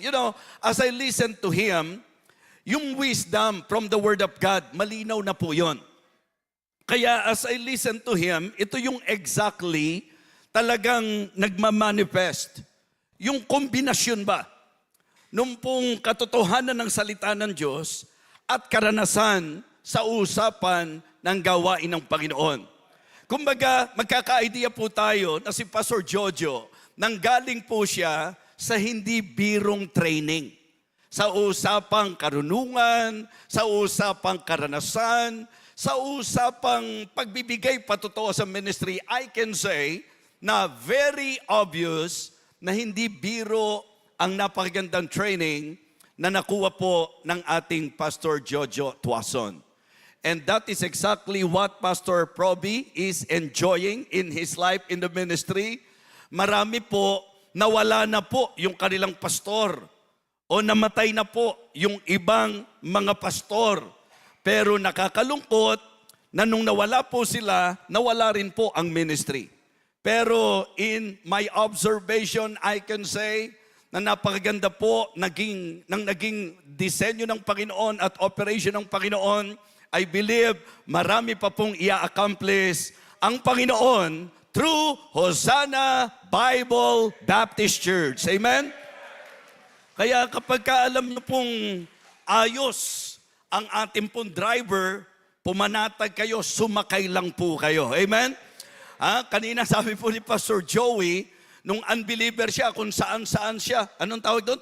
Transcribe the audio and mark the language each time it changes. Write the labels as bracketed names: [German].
[English] You know, as I listen to him, yung wisdom from the Word of God, [Filipino] malinaw na po yun. Kaya [English] as I listen to him, [Filipino] ito yung exactly talagang nagmamanifest. Yung kombinasyon ba? Nung pong katotohanan ng salita ng Diyos at karanasan sa usapan ng gawain ng Panginoon. Kumbaga, magkaka-idea po tayo na si Pastor Jojo, nanggaling po siya sa hindi birong training. Sa usapang karunungan, sa usapang karanasan, sa usapang pagbibigay patotoo sa ministry, [English] I can say [Filipino] na very obvious na hindi biro ang napakagandang training na nakuha po ng ating Pastor Jojo Tuason. [English] And that is exactly what Pastor Proby is enjoying in his life in the ministry. [Filipino] Marami po, nawala na po yung kanilang pastor o namatay na po yung ibang mga pastor. Pero nakakalungkot na nung nawala po sila, nawala rin po ang ministry. Pero [English] in my observation, I can say [Filipino] na napakaganda po naging disenyo ng Panginoon at operation ng Panginoon. [English] I believe [Filipino] marami pa pong i-accomplish ang Panginoon through Hosanna Bible Baptist Church. Amen? Kaya kapag alam niyo pong ayos ang ating pong driver, pumanatag kayo, sumakay lang po kayo. Amen? Kanina sabi po ni Pastor Joey, nung unbeliever siya, kung saan-saan siya. Anong tawag doon?